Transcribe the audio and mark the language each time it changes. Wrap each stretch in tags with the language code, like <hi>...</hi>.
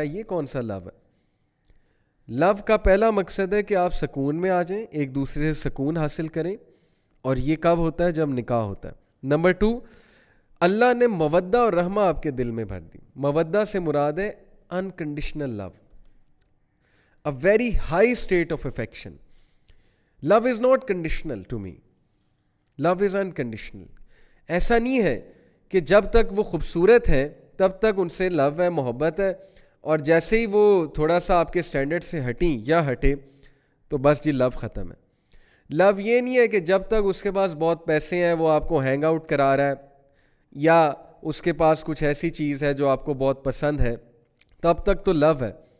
<ur>یہ کون سا لو ہے؟ لو کا پہلا مقصد ہے کہ آپ سکون میں آ جائیں, ایک دوسرے سے سکون حاصل کریں, اور یہ کب ہوتا ہے؟ جب نکاح ہوتا ہے. نمبر 2, اللہ نے مودہ اور رحمہ آپ کے دل میں بھر دی. مودہ سے مراد ہے unconditional love,</ur> <en>a very high state of affection. Love is not conditional to me. Love is unconditional.</en> <ur>ایسا نہیں ہے کہ جب تک وہ خوبصورت ہیں تب تک ان سے لو ہے, محبت ہے, اور جیسے ہی وہ تھوڑا سا آپ کے سٹینڈرڈ سے ہٹیں یا ہٹے تو بس جی لو ختم ہے. لو یہ نہیں ہے کہ جب تک اس کے پاس بہت پیسے ہیں, وہ آپ کو ہینگ آؤٹ کرا رہا ہے, یا اس کے پاس کچھ ایسی چیز ہے جو آپ کو بہت پسند ہے, تب تک تو لو ہے.</ur>